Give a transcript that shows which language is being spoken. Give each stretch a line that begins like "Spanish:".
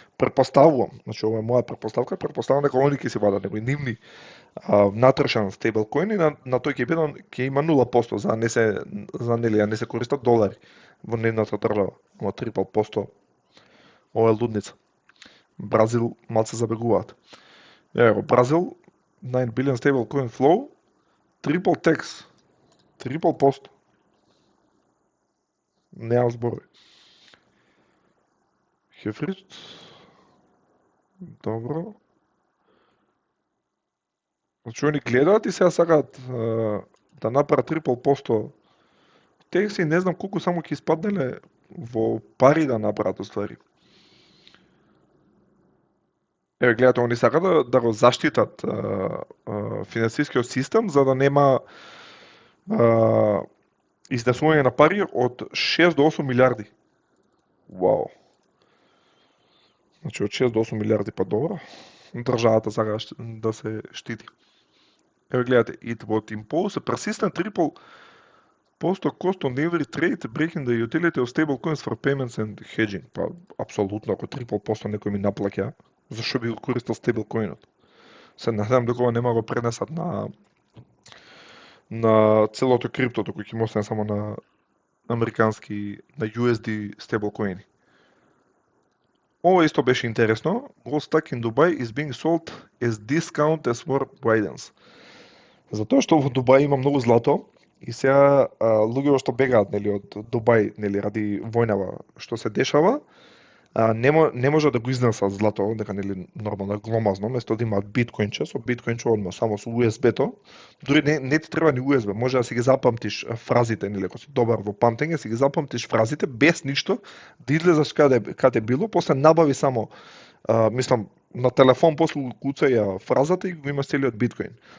Macedonian: Претпоставувам, значи ова е моја претпоставка, претпоставувам дека они ќе си вадат некои нивни внатрешен стейблкоин и на тој ќе има 0% за не се користат долари во нивната држава. Ова 3,5%. Ова е лудница. Бразил малце забегуваат.
English: Ево, Бразил 9 billion stablecoin flow, triple tax.
Macedonian: 3,5%. Неам зборови. Хефрит. Добро. Значи, они гледаат и сега сакаат да направат 3,5% текси, не знам колку само ќе испаднеле во пари да направат уствари. Еве, гледате, они сакаат да го заштитат финансискиот систем, за да нема изнесување на пари од 6 до 8 милиарди. Вау. Значи, од 6 до 8 милиарди, па добро. Државата сака да се штити. Еве, гледате,
English: it would impose a persistent 3% cost on every trade breaking the utility of stablecoins for payments and hedging.
Macedonian: Па, апсолутно, ако 3% некој ми наплаќа, зашо би го користел стейблкоинот? Се надевам дека ова нема го пренесат на целото крипто, току ќе остане само на американски, на USD стейблкоини. Ова исто беше интересно.
English: Gold stock in Dubai is being sold as discount as war widens.
Macedonian: Затоа што во Дубај има многу злато и сега луѓето што бегаат, нели, од Дубај, нели, ради војнава што се дешава, не може да го изнесат злато, дека, нели, нормално гломазно, место да имаат биткоинче, со биткоинче одма само со USB-то, дури не ти треба ни USB, може да си ги запамтиш фразите, нели, ако си добар во памтење, си ги запамтиш фразите без ништо, да излезаш каде било, после набави само, мислам, на телефон после куцаја фразата и го имаш целиот биткоин.